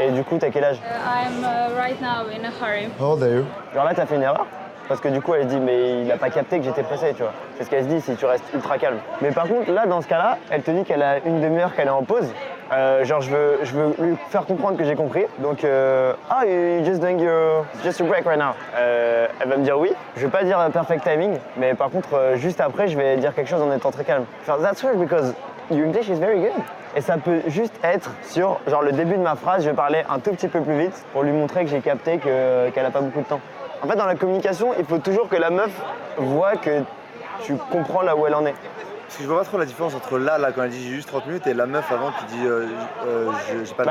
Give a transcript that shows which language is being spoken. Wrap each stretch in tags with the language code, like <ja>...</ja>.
<fr>Et du coup, t'as quel âge?</fr> <en>I'm right now in a hurry. How old are you?</en> <fr>Genre là, t'as fait une erreur. Parce que du coup, elle dit, mais il a pas capté que j'étais pressé, tu vois. C'est ce qu'elle se dit si tu restes ultra calme. Mais par contre, là, dans ce cas-là, elle te dit qu'elle a une demi-heure qu'elle est en pause. Genre, je veux lui faire comprendre que j'ai compris. Donc,</fr> <en>you're just doing your break right now.</en> <fr>Elle va me dire oui. Je vais pas dire</fr> <en>perfect timing,</en> <fr>mais par contre, juste après, je vais dire quelque chose en étant très calme. Faire</fr> <en>that's weird because your English is very good.</en> <fr>Et ça peut juste être sur genre le début de ma phrase, je vais parler un tout petit peu plus vite pour lui montrer que j'ai capté qu'elle n'a pas beaucoup de temps. En fait, dans la communication, il faut toujours que la meuf voit que tu comprends là où elle en est. Parce que je vois pas trop la différence entre là quand elle dit j'ai juste 30 minutes et la meuf avant qui dit j'ai pas le</fr>